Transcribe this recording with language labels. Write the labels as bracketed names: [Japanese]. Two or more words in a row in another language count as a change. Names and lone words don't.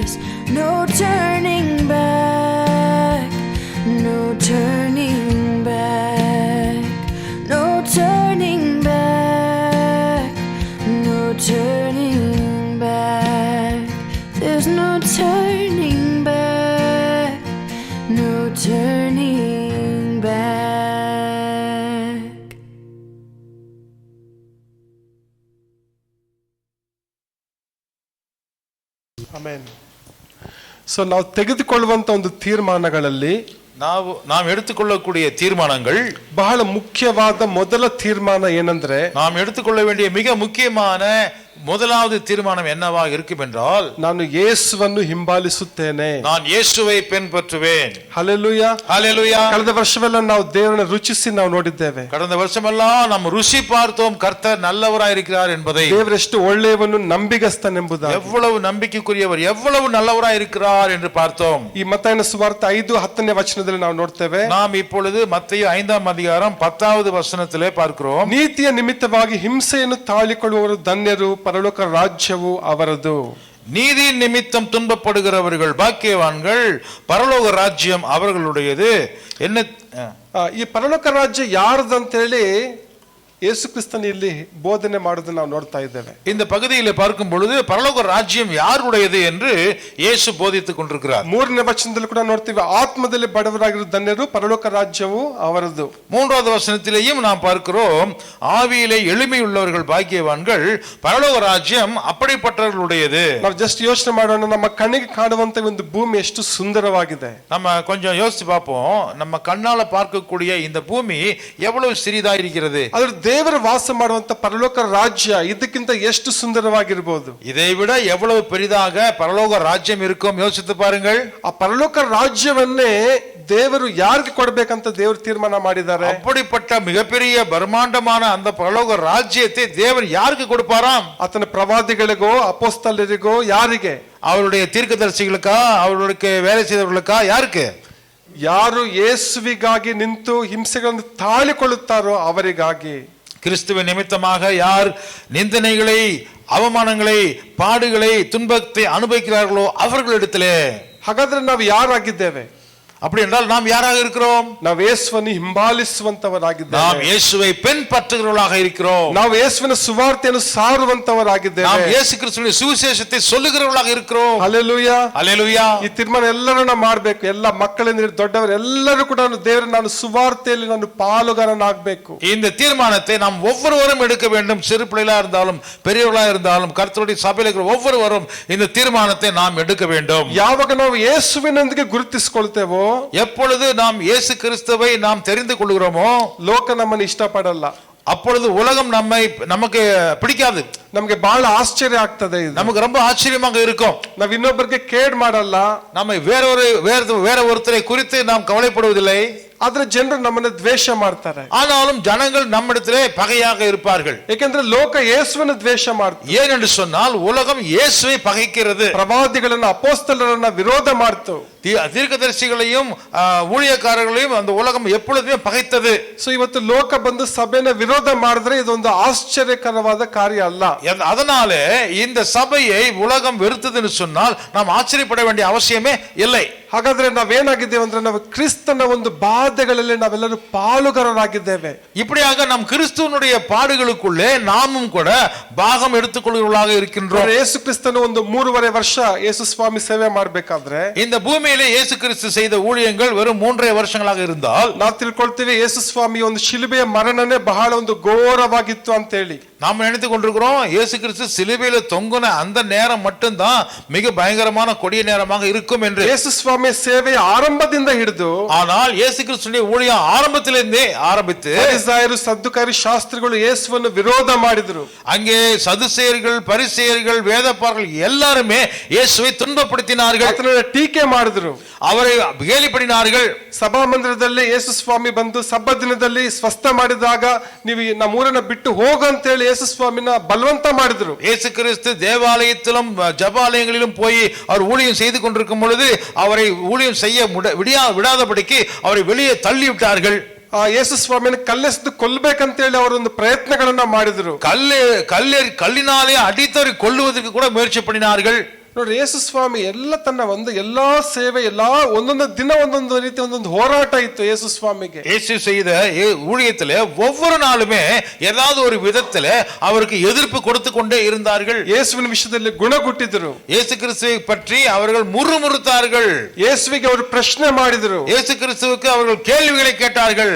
[English] No turning back, no turning back, no turning back, no turning back. There's no turning back, no turning back. [Kannada] ಆಮೆನ್. ಸೊ ನಾವು ತೆಗೆದುಕೊಳ್ಳುವಂತ ಒಂದು ತೀರ್ಮಾನಗಳಲ್ಲಿ [Tamil] நாம் எடுத்துக்கொள்ளக்கூடிய தீர்மானங்கள், [Kannada] ಬಹಳ ಮುಖ್ಯವಾದ ಮೊದಲ ತೀರ್ಮಾನ ಏನಂದ್ರೆ, [Tamil] நாம் எடுத்துக்கொள்ள வேண்டிய மிக முக்கியமான முதலாவது தீர்மானம் என்னவாக இருக்கும் என்றால், [Kannada] ನಾನು ಯೇಸುವನ್ನು ಹಿಂಬಾಲಿಸುತ್ತೇನೆ. [Tamil] நான் இயேசுவை பின்பற்றுவேன். [Kannada] ಹಲ್ಲೆಲೂಯಾ. [Tamil] ஹல்லேலூயா. [Kannada] ಕಳೆದ ವರ್ಷವೆಲ್ಲ ನಾವು ದೇವರನ್ನ ರುಚಿಸಿ ನಾವು ನೋಡಿದ್ದೇವೆ. [Tamil] கடந்த வருஷமெல்லாம் நாம் ருசி பார்த்தோம் கர்த்தர் நல்லவராய் இருக்கிறார் என்பதை. [Kannada] ದೇವರೆಷ್ಟು ಒಳ್ಳೆಯವನು ನಂಬಿಗಸ್ತನೆಂಬುದಾಗಿ, [Tamil] எவ்வளவு நம்பிக்கைக்குரியவர், எவ்வளவு நல்லவராய் இருக்கிறார் என்று பார்த்தோம். [Kannada] ಈ ಮತ್ತಾಯನ ಸುವಾರ್ತೆ 5:10 ವಚನದಲ್ಲಿ ನಾವು ನೋಡ್ತೇವೆ. [Tamil] நாம் இப்பொழுது மத்தேயு 5ஆம் அதிகாரம் 10வது வசனத்திலே பார்க்கிறோம். [Kannada] ನೀತಿಯ ನಿಮಿತ್ತವಾಗಿ ಹಿಂಸೆಯನ್ನು ತಾಳಿಕೊಳ್ಳುವವರು ಧನ್ಯರು, ಪರಲೋಕ ರಾಜ್ಯವು ಅವರದು. [Tamil] நீதியின் நிமித்தம் துன்பப்படுகிறவர்கள் பாக்கியவான்கள், பரலோக ராஜ்யம் அவர்களுடையது. என்ன [Kannada] ಈ ಪರಲೋಕ ರಾಜ್ಯ ಯಾರದಂತೇಳಿ ಯೇಸು ಕ್ರಿಸ್ತನ ಇಲ್ಲಿ ಬೋಧನೆ ಮಾಡೋದನ್ನ ನಾವು ನೋಡ್ತಾ ಇದ್ದೇವೆ. [Tamil] இந்த பகுதியில் பார்க்கும் பொழுது பரலோக ராஜ்யம் யாருடையது என்று இயேசு போதித்துக் கொண்டிருக்கிறார். [Kannada] 3ನೇ ವಚನದಲ್ಲಿ ಕೂಡ ನೋಡ್ತೀವಿ, ಆತ್ಮದಲ್ಲಿ ಬಡವರಾಗಿರೋ ಧನ್ಯರು, ಪರಲೋಕ ರಾಜ್ಯವು ಅವರದು. [Tamil] 3வது வசனத்திலேயும் நாம் பார்க்கிறோம், ஆவியிலே எளிமை உள்ளவர்கள் பாக்கியவான்கள், பரலோக ராஜ்யம் அப்படிப்பட்டவர்களுடையது. [Kannada] ನಾವು ಜಸ್ಟ್ ಯೋಚನೆ ಮಾಡೋಣ, ನಮ್ಮ ಕಣ್ಣಿಗೆ ಕಾಣುವಂತ ಒಂದು ಭೂಮಿ ಎಷ್ಟು ಸುಂದರವಾಗಿದೆ. [Tamil] நம்ம கொஞ்சம் யோசிச்சு பார்ப்போம், நம்ம கண்ணால பார்க்கக்கூடிய இந்த பூமி எவ்வளவு சிறிதா இருக்கிறது. [Kannada] ಆದ್ರೆ ದೇವರು ವಾಸ ಮಾಡುವಂತ ಪರಲೋಕ ರಾಜ್ಯ ಇದಕ್ಕಿಂತ ಎಷ್ಟು ಸುಂದರವಾಗಿರಬಹುದು. [Tamil] இதை விட எவ்வளவு பெரிதாக பரலோக ராஜ்யம் இருக்கும் யோசித்து பாருங்கள். [Kannada] ಆ ಪರಲೋಕ ರಾಜ್ಯವನ್ನೇ ದೇವರು ಯಾರಿಗೆ ಕೊಡಬೇಕಂತ ದೇವರು ತೀರ್ಮಾನ ಮಾಡಿದ್ದಾರೆ. [Tamil] அப்படிப்பட்ட மிகப்பெரிய பிரம்மாண்டமான அந்த பரலோக ராஜ்யத்தை தேவன் யாருக்கு கொடுப்பாராம்? [Kannada] ಆತನ ಪ್ರವಾದಿಗಳಿಗೋ, ಅಪೊಸ್ತಲರಿಗೋ, ಯಾರಿಗೆ? [Tamil] அவருடைய தீர்க்கதரிசிகளுக்கா, அவர்களுக்கு வேலை செய்தவர்களுக்கா, யாருக்கு? [Kannada] ಯಾರು ಯೇಸುವಿಗಾಗಿ ನಿಂತು ಹಿಂಸೆಗಳನ್ನು ತಾಳಿಕೊಳ್ಳುತ್ತಾರೋ ಅವರಿಗಾಗಿ. [Tamil] கிறிஸ்துவின் நிமித்தமாக யார் நிந்தனைகளை, அவமானங்களை, பாடுகளை, துன்பத்தை அனுபவிக்கிறார்களோ அவர்களிடத்திலே. [Kannada] ಹಾಗಾದ್ರೆ ನಾವು ಯಾರಾಗಿದ್ದೇವೆ? [Tamil] அப்படி என்றால் நாம் யாராக இருக்கிறோம்? [Kannada] ನಾವು ಯೇಸುವನ್ನು ಹಿಂಬಾಲಿಸುವಂತವರಾಗಿದ್ದೇವೆ. [Tamil] நாம் இயேசுவை பின்பற்றுகிறவர்களாக இருக்கிறோம். [Kannada] ನಾವು ಯೇಸುವಿನ ಸುವಾರ್ತೆಯನ್ನು ಸಾರುವಂತವರಾಗಿದ್ದೇವೆ. [Tamil] நாம் இயேசு கிறிஸ்துவின் சுவிசேஷத்தை சொல்லுகிறவர்களாக இருக்கிறோம். [Kannada] ಹಲ್ಲೆಲೂಯಾ. [Tamil] ஹல்லேலூயா. [Kannada] ಈ ತೀರ್ಮಾನ ಎಲ್ಲರೂ ನಾವು ಮಾಡಬೇಕು. ಎಲ್ಲ ಮಕ್ಕಳಿಂದ ದೇವರು ಎಲ್ಲರೂ ಕೂಡ ದೇವರ ನಾನು ಸುವಾರ್ತೆಯಲ್ಲಿ ನಾನು ಪಾಲುಗಾರನಾಗಬೇಕು. [Tamil] இந்த தீர்மானத்தை நாம் ஒவ்வொருவரும் எடுக்க வேண்டும். சிறு பிள்ளைகளா இருந்தாலும் பெரியவர்களா இருந்தாலும் கர்த்தருடைய சபையில் இருக்கிற ஒவ்வொருவரும் இந்த தீர்மானத்தை நாம் எடுக்க வேண்டும். [Kannada] ಯಾವಾಗ ನಾವು ಯೇಸುವಿನೊಂದಿಗೆ ಗುರುತಿಸಿಕೊಳ್ತೇವೋ, [Tamil] எப்பொழுது நாம் இயேசு கிறிஸ்துவை நாம் தெரிந்து கொள்கிறோமோ, [Kannada] ಲೋಕ ನಮ್ಮನ್ನು ಇಷ್ಟಪಡಲ್ಲ. [Tamil] அப்பொழுது உலகம் நமக்கு பிடிக்காது. [Kannada] ನಮಗೆ ಬಹಳ ಆಶ್ಚರ್ಯ ಆಗ್ತದೆ. [Tamil] நமக்கு ரொம்ப ஆச்சரியமாக இருக்கும். [Kannada] ನಾವು ಇನ್ನೊಬ್ಬರಿಗೆ ಕೇಡ್ ಮಾಡಲ್ಲ. [Tamil] நம்ம வேற ஒருத்தரை குறித்து நாம் கவலைப்படுவதில்லை. [Kannada] ಆದ್ರೆ ಜನರು ನಮ್ಮನ್ನ ದ್ವೇಷ ಮಾಡ್ತಾರೆ. [Tamil] ஆனாலும் ஜனங்கள் நம்மிடத்திலே பகையாக இருப்பார்கள். [Kannada] ಏಕೆಂದ್ರೆ ಲೋಕ ಯೇಸುವನ್ನು ದ್ವೇಷ ಮಾಡ್ತಾರೆ. [Tamil] ஏனென்று சொன்னால் உலகம் இயேசுவை பகைக்கிறது. [Kannada] ಪ್ರವಾದಿಗಳನ್ನ ಅಪೊಸ್ತಲರನ್ನ ವಿರೋಧ ಮಾಡ್ತು. [Tamil] தீர்க்கதரிசிகளையும் ஊழியக்காரர்களையும் அந்த உலகம் எப்பொழுதுமே பகைத்தது. [Kannada] ಸೊ ಇವತ್ತು ಲೋಕ ಬಂದು ಸಭೆನ ವಿರೋಧ ಮಾಡಿದ್ರೆ ಇದೊಂದು ಆಶ್ಚರ್ಯಕರವಾದ ಕಾರ್ಯ ಅಲ್ಲ. [Tamil] அதனாலே இந்த சபையை உலகம் வெறுத்ததுன்னு சொன்னால் நாம் ஆச்சரியப்பட வேண்டிய அவசியமே இல்லை. [Kannada] ಹಾಗಾದ್ರೆ ನಾವೇನಾಗಿದ್ದೇವೆ ಅಂದ್ರೆ ನಾವು ಕ್ರಿಸ್ತನ ಒಂದು ಬಾಧೆಗಳಲ್ಲಿ ನಾವೆಲ್ಲರೂ ಪಾಲುಗಾರರಾಗಿದ್ದೇವೆ. [Tamil] இப்படியாக நாம் கிறிஸ்துவனுடைய பாடுகளுக்குள்ளே நாமும் கூட பாகம் எடுத்துக்கொள்கிறவர்களாக இருக்கின்றோம். [Kannada] ಯೇಸು ಕ್ರಿಸ್ತನು ಒಂದು 3.5 ವರ್ಷ ಯೇಸು ಸ್ವಾಮಿ ಸೇವೆ ಮಾಡಬೇಕಾದ್ರೆ [Tamil] இந்த பூமியிலே இயேசு கிறிஸ்து செய்த ஊழியங்கள் வெறும் 3.5 வருஷங்களாக இருந்தால் [Kannada] ನಾವು ತಿಳ್ಕೊಳ್ತೀವಿ ಯೇಸು ಸ್ವಾಮಿ ಒಂದು ಶಿಲುಬೆಯ ಮರಣನೇ ಬಹಳ ಒಂದು ಘೋರವಾಗಿತ್ತು ಅಂತ ಹೇಳಿ. [Tamil] நாம் நினைத்துக் கொண்டிருக்கிறோம் இயேசு கிறிஸ்து சிலுவையில தொங்குன அந்த நேரம் மட்டும்தான் மிக பயங்கரமான கொடிய நேரமாக இருக்கும் என்று. [Kannada] ಯೇಸು ಸ್ವಾಮಿ ಸೇವೆ ಆರಂಭದಿಂದ ಹಿಡಿದು [Tamil] ஆனால் இயேசு கிறிஸ்துவின் ஊழியம் ஆரம்பத்திலிருந்தே ஆரம்பித்து [Kannada] ಫರಿಸಾಯರು ಸದ್ದುಕಾರಿ ಶಾಸ್ತ್ರಿಗಳು ಯೇಸುವನ್ನು ವಿರೋಧ ಮಾಡಿದರು. [Tamil] அங்கே சதுசேயர்கள் பரிசேயர்கள் வேதப்பாரர்கள் எல்லாருமே இயேசுவை துன்பப்படுத்தினார்கள். [Kannada] ಆತನನ್ನು ಟೀಕೆ ಮಾಡಿದರು. [Tamil] அவரை கேலி பண்ணினார்கள். [Kannada] ಸಭಾಮಂದಿರದಲ್ಲಿ ಯೇಸು ಸ್ವಾಮಿ ಬಂದು ಸಬ್ಬತ್ ದಿನದಲ್ಲಿ ಸ್ವಸ್ಥ ಮಾಡಿದಾಗ ನೀವು ನಮ್ಮೂರನ್ನ ಬಿಟ್ಟು ಹೋಗು ಅಂತ ಹೇಳಿ ಯೇಸು ಸ್ವಾಮಿನ ಬಲವಂತ ಮಾಡಿದ್ರು. [Tamil] இயேசு கிறிஸ்து தேவாலயத்திலும் ஜபாலயங்களிலும் போய் அவர் ஊழியம் செய்து கொண்டிருக்கும் பொழுது அவரை ஊழியம் செய்ய விடாதபடிக்கு அவரை வெளியே தள்ளி விட்டார்கள். [Kannada] ಯೇಸು ಸ್ವಾಮಿಯನ್ನು ಕಲ್ಲೆಸೆದು ಕೊಲ್ಲಬೇಕಂತ ಹೇಳಿ ಅವರೊಂದು ಪ್ರಯತ್ನಗಳನ್ನ ಮಾಡಿದ್ರು. [Tamil] கல்லினாலே அடித்தவரை கொல்லுவதற்கு கூட முயற்சி பண்ணினார்கள். [Kannada] ನೋಡ್ರಿ, ಯೇಸು ಸ್ವಾಮಿ ಎಲ್ಲ ತನ್ನ ಎಲ್ಲಾ ಸೇವೆ ಒಂದೊಂದು ದಿನ ಒಂದೊಂದು ರೀತಿ ಒಂದೊಂದು ಹೋರಾಟ ಇತ್ತು ಯೇಸು ಸ್ವಾಮಿಗೆ. [Tamil] இயேசு செய்த ஊழியத்திலே ஒவ்வொரு நாளுமே ஏதாவது ஒரு விதத்திலே அவருக்கு எதிர்ப்பு கொடுத்து கொண்டே இருந்தார்கள். [Kannada] ಯೇಸುವಿನ ವಿಷಯದಲ್ಲಿ ಗುಣಗುಟ್ಟಿದ್ರು. [Tamil] இயேசு கிறிஸ்துவை பற்றி அவர்கள் முறுமுறுத்தார்கள். [Kannada] ಯೇಸುವಿಗೆ ಅವರು ಪ್ರಶ್ನೆ ಮಾಡಿದರು. [Tamil] இயேசு கிறிஸ்துவுக்கு அவர்கள் கேள்விகளை கேட்டார்கள்.